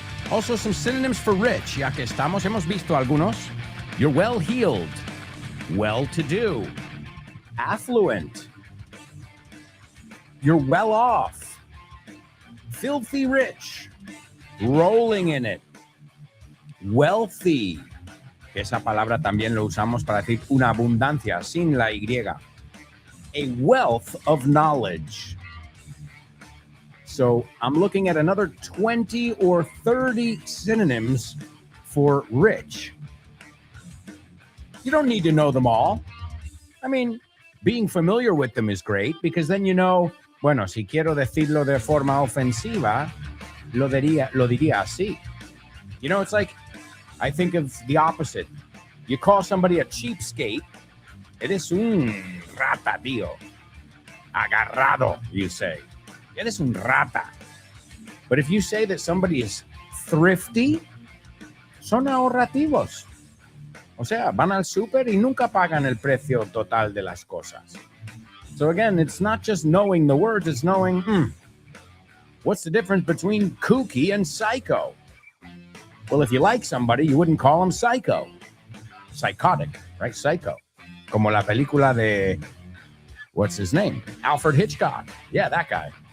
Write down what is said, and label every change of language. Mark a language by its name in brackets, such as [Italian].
[English] Also, some synonyms for rich, [Spanish] ya que estamos, hemos visto algunos. [English] You're well-heeled, well-to-do, affluent. You're well-off, filthy rich, rolling in it, wealthy. [Spanish] Esa palabra también lo usamos para decir una abundancia sin la Y. [English] A wealth of knowledge. So I'm looking at another 20 or 30 synonyms for rich. You don't need to know them all. I mean, being familiar with them is great because then you know, [Spanish] bueno, si quiero decirlo de forma ofensiva, lo diría así. [English] You know, it's like, I think of the opposite. You call somebody a cheapskate, [Spanish] eres un rata, tío. [English] Agarrado, you say. [Spanish] Eres un rata. [English] But if you say that somebody is thrifty, [Spanish] son ahorrativos. O sea, van al súper y nunca pagan el precio total de las cosas. [English] So again, it's not just knowing the words, it's knowing, what's the difference between kooky and psycho? Well, if you like somebody, you wouldn't call them psycho. Psychotic, right? Psycho. [Spanish] Como la película de, [English] what's his name? Alfred Hitchcock. Yeah, that guy.